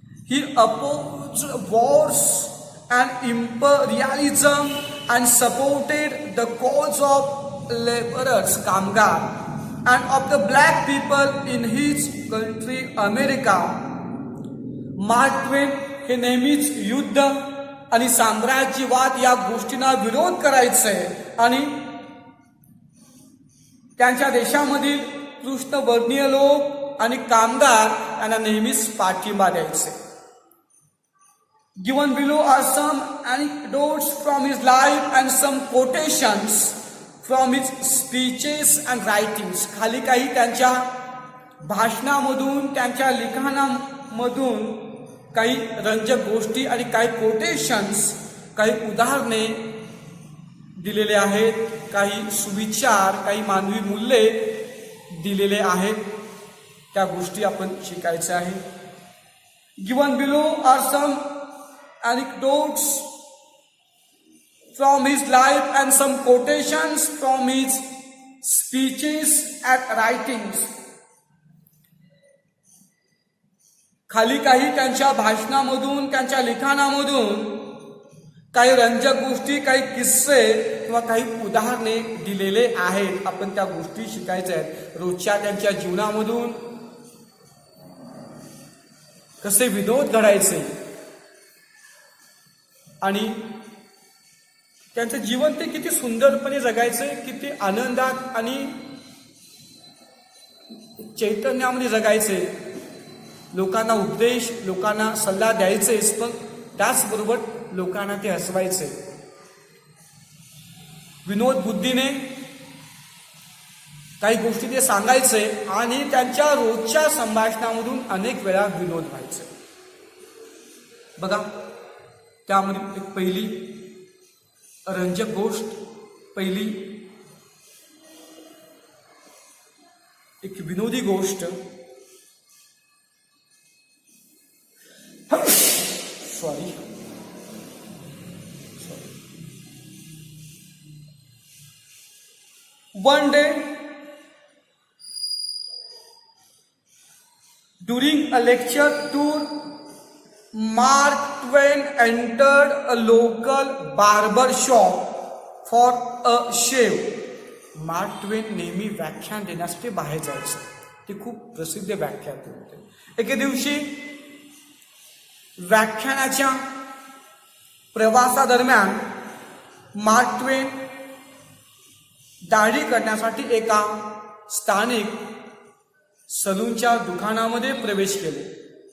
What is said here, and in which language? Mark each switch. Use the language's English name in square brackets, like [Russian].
[English] He oppose wars and imperialism and supported the cause of laborers, कामगार, and of the black people in his country America. [Marathi] Mark ट्वेन हे नेहमीच युद्ध आणि साम्राज्यवाद या गोष्टींना विरोध करायचे आणि त्यांच्या देशामधील कृष्णवर्णीय लोक आणि कामगार यांना नेहमीच पाठिंबा द्यायचे. [English] Given below are some anecdotes from his life and some quotations from his speeches and writings. [Marathi] खाली काही त्यांच्या भाषणामधून, त्यांच्या लिखाणामधून काही रंजक गोष्टी आणि काही कोटेशन्स, काही उदाहरणे दिलेले आहेत, काही सुविचार, काही मानवी मूल्ये दिलेले आहेत. त्या गोष्टी आपण शिकायच्या आहे. [English] Given below are some anecdotes from his life and some quotations from his speeches and writings. [Marathi] खाली काही त्यांच्या भाषणामधून, त्यांच्या लिखाणामधून काही रंजक गोष्टी, काही किस्से किंवा काही उदाहरणे दिलेले आहेत. आपण त्या गोष्टी शिकायच्या आहेत. रोजच्या त्यांच्या जीवनामधून कसे विनोद घडायचे आणि त्यांचं जीवन ते किती सुंदरपणे जगायचे, किती आनंदात आणि चैतन्यामध्ये जगायचे. लोकांना उपदेश, लोकांना सल्ला द्यायचेच, पण त्याचबरोबर लोकांना ते हसवायचे. विनोद बुद्धीने काही गोष्टी ते सांगायचे आणि त्यांच्या रोजच्या संभाषणामधून अनेक वेळा विनोद व्हायचे. बघा, त्यामध्ये एक पहिली रंजक गोष्ट, पहिली एक विनोदी गोष्ट, sorry [English] one day during a lecture tour, Mark Twain entered a local barber shop for a shave. [Marathi] Mark ट्वेन नेहमी व्याख्यान देण्यासाठी बाहेर जायचं. ते खूप प्रसिद्ध व्याख्यान होते. एके दिवशी व्याख्यानाच्या प्रवासादरम्यान मार्क ट्वेन दाढी करण्यासाठी एका स्थानिक सलूनच्या दुकानामध्ये प्रवेश केले.